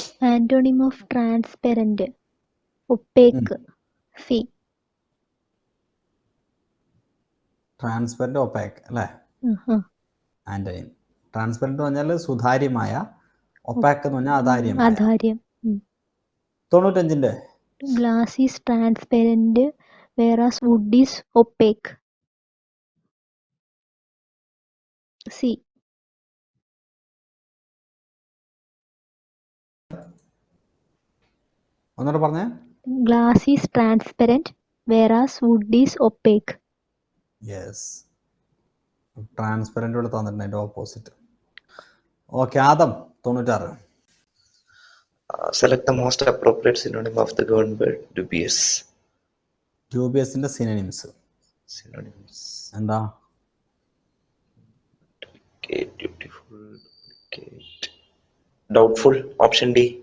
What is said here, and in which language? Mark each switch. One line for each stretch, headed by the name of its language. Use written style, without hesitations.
English: Antonym of transparent, opaque. C.
Malayalam: Transparent, opaque അല്ലേ? Uh-huh.
English: Antonym.
Malayalam: Transparent എന്ന് പറഞ്ഞാൽ സുതാര്യമായ, ഒപ്പാക് എന്ന് പറഞ്ഞാൽ അധാര്യമായ. അധാര്യം. 95-ന്റെ
English: Glass is transparent, whereas wood is opaque. C.
Malayalam: ഒന്നുകൂടെ പറഞ്ഞേ.
English: Glass is transparent, whereas wood is opaque.
Malayalam: Yes, transparent ഇവിടെ തന്നിട്ടുണ്ട്, അതിന്റെ opposite.
English: Okay, ആദം 96. Select the most appropriate synonym of the given word dubious. ഡ്യൂബിയസിന്റെ synonyms Synonyms.
Malayalam: എന്താ?
English: Duplicate, beautiful, duplicate. Doubtful. Option D.